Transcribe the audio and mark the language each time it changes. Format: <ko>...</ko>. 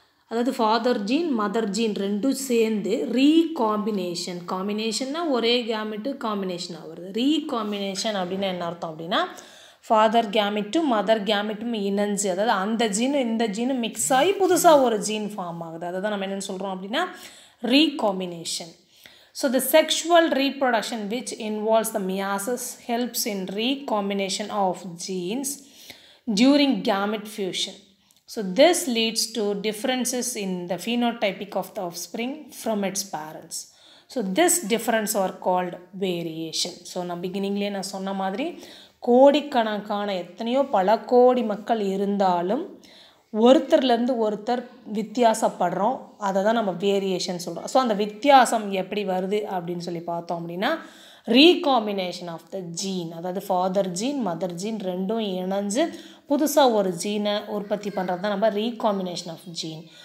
<ta>அதாவது father gene mother gene ரெண்டும் சேர்ந்து ரீகாம்பினேஷன், காம்பினேஷன்னா ஒரே கேமெட்டு காம்பினேஷனாக வருது. ரீகாம்பினேஷன் அப்படின்னா என்ன அர்த்தம் அப்படின்னா ஃபாதர் கேமெட்டும் மதர் கேமெட்டும் இணைஞ்சு, அதாவது அந்த ஜீனும் இந்த ஜீனும் மிக்ஸ் ஆகி புதுசாக ஒரு ஜீன் ஃபார்ம் ஆகுது. அதை தான் நம்ம என்னென்னு சொல்கிறோம் அப்படின்னா recombination.</ta> <en>So the sexual reproduction which involves the meiosis helps in recombination of genes during gamete fusion. So this leads to differences in the phenotypic of the offspring from its parents. So this difference are called variation.</en> <ta>So நான் beginningலேயே நான் சொன்ன மாதிரி கோடிக்கணக்கான எத்தனையோ பல கோடி மக்கள் இருந்தாலும் ஒருத்தர்லேருந்து ஒருத்தர் வித்தியாசப்படுறோம், அதை தான் நம்ம வேரியேஷன் சொல்கிறோம். ஸோ அந்த வித்தியாசம் எப்படி வருது அப்படின்னு சொல்லி பார்த்தோம் அப்படின்னா ரீகாம்பினேஷன் ஆஃப் த ஜீன், அதாவது ஃபாதர் ஜீன் மதர் ஜீன் ரெண்டும் இணைஞ்சு புதுசாக ஒரு ஜீனை உற்பத்தி பண்ணுறது தான் நம்ம ரீகாம்பினேஷன் ஆஃப் ஜீன்.</ta>